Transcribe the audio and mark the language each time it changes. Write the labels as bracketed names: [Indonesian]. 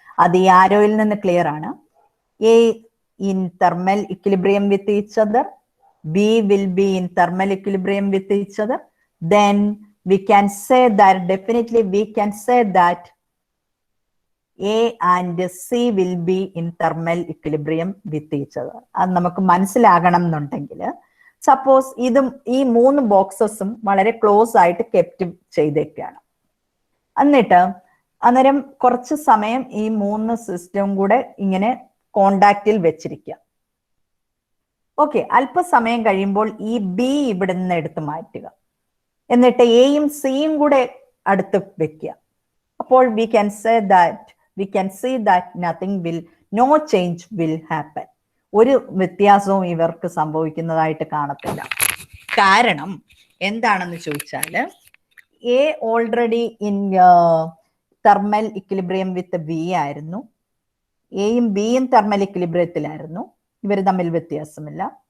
[Malayalam] അത് ഈ ആരോയിൽ നിന്ന് ക്ലിയർ ആണ്. [English] A in thermal equilibrium with each other. B will be in thermal equilibrium with each other. Then we can say that definitely we can say that A and C will be in thermal equilibrium with each other. [Malayalam] അത് നമുക്ക് മനസ്സിലാകണം എന്നുണ്ടെങ്കിൽ suppose ഇതും ഈ 3 ബോക്സസും വളരെ close ആയിട്ട് kept ചെയ്തേക്കാണ്. എന്നിട്ട് അന്നേരം കുറച്ച് സമയം ഈ 3 സിസ്റ്റം കൂടെ ഇങ്ങനെ കോണ്ടാക്റ്റിൽ വെച്ചിരിക്കുക. ഓക്കെ, അല്പസമയം കഴിയുമ്പോൾ ഈ ബി ഇവിടെ നിന്ന് എടുത്ത് മാറ്റുക. എന്നിട്ട് എയും സിയും കൂടെ അടുത്ത് വെക്കുക. അപ്പോൾ [English] we can see that no change will happen. [Malayalam] ഒരു വ്യത്യാസവും ഇവർക്ക് സംഭവിക്കുന്നതായിട്ട് കാണത്തില്ല. കാരണം എന്താണെന്ന് ചോദിച്ചാൽ A already in thermal equilibrium with B ആയിരുന്നു. എയും ബിയും തെർമൽ ഇക്വിലിബ്രിയത്തിലായിരുന്നു. ഇവർ തമ്മിൽ വ്യത്യാസമില്ല.